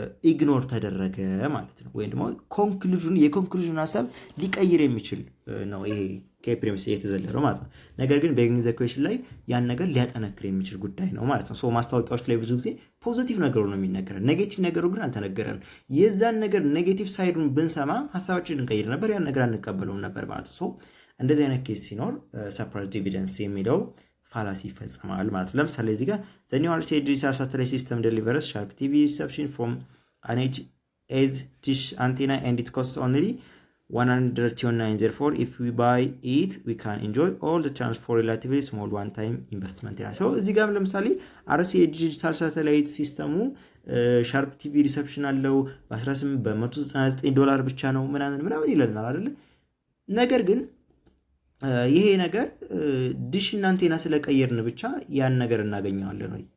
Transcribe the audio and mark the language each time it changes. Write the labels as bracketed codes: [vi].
[am] ኢግኖር ተደረገ ማለት ነው። ወይም ደግሞ የኮንክሉዥን ሀሳብ ሊቀይር የሚችል ነው ይሄ ከፕሪሚስ የተዘለለው ማለት ነው። ነገር ግን ቤጊንግ ዘ ኩዌሽን ላይ ያን ነገር ሊያጠነክር የሚችል ጉዳይ ነው ማለት ነው። ማስታወቂያዎች ላይ ብዙ ጊዜ ፖዚቲቭ ነገሩ ነው የሚነገረን፣ ኔጌቲቭ ነገሩ ግን አልተነገረንም። የዛን ነገር ኔጌቲቭ ሳይዱን ብንሰማ ሀሳባችን ልንቀይር ነበር፣ ያን ነገር አንቀበለውም ነበር ማለት ነው። እንደዚህ አይነት ኬስ ሲኖር ሰፕራይዝድ ኤቪደንስ የሚለው ፋላሲ ይፈጸማል ማለት ነው። ለምሳሌ እዚህ ጋር [en] the new RCA digital satellite system delivers sharp TV reception from an edge dish antenna and it costs only $129. Therefore, if we buy it, we can enjoy all the channels for relatively small one-time investment. [am] እዚህ ጋር ለምሳሌ RCA digital satellite ሲስተሙ ሻርፕ ቲቪ ሪሰፕሽን አለው $199 ብቻ ነው ምናምን ይለናል አይደል? ነገር ግን ይሄ ነገር ዲሽ እና አንቴና ስለቀየርን ብቻ ያን ነገር እናገኘዋለን ወይ?